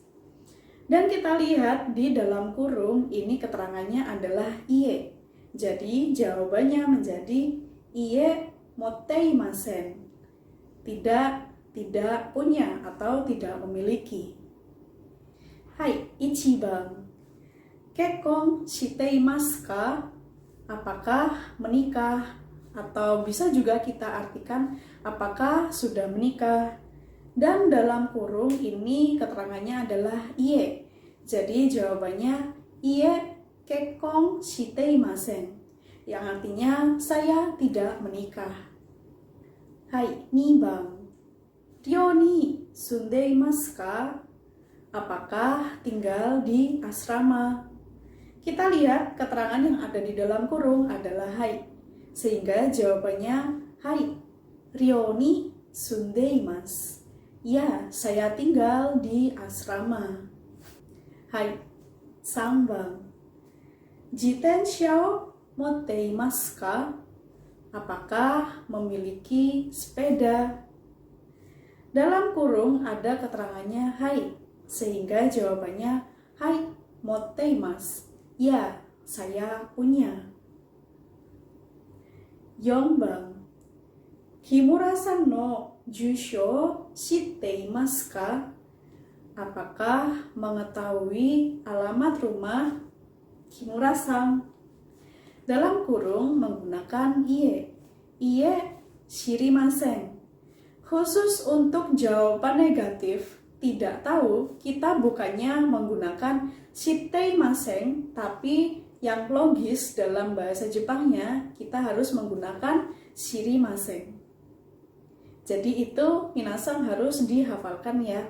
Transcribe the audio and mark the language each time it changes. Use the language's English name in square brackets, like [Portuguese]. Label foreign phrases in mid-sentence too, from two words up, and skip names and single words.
[Indonesian] Dan kita lihat di dalam kurung ini keterangannya adalah iie. Jadi jawabannya menjadi [Japanese] いいえ持っていません. [Indonesian] Tidak punya atau tidak memiliki. [Japanese] Hai, 一番。結婚していますか? [Indonesian] Apakah menikah? Atau bisa juga kita artikan apakah sudah menikah? Dan dalam kurung ini keterangannya adalah iie. [Japanese] Jadi jawabannya いいえ結婚していません. [Indonesian] Yang artinya saya tidak menikah. [Japanese] はい、2番. 寮に住んでいますか? [Indonesian] Apakah tinggal di asrama? Kita lihat keterangan yang ada di dalam kurung adalah hai. Sehingga jawabannya hai. [Japanese] 寮に住んでいます. [Indonesian] Ya, saya tinggal di asrama. [Japanese] はい。3番。自転車を持っていますか? [Indonesian] Apakah memiliki sepeda? Dalam kurung ada keterangannya hai. Sehingga jawabannya [Japanese] はい持っています. [Indonesian] Ya, saya punya. 4 番. [Japanese] 木村さんの住所知っていますか? [Indonesian] Apakah mengetahui alamat rumah Kimura-san? Dalam kurung menggunakan iie. [Japanese] いいえ知りません. [Indonesian] Khusus untuk jawaban negatif, tidak tahu, kita bukannya menggunakan shiteimasen, tapi yang logis dalam bahasa Jepangnya kita harus menggunakan shirimasen. Jadi itu minasan harus dihafalkan ya.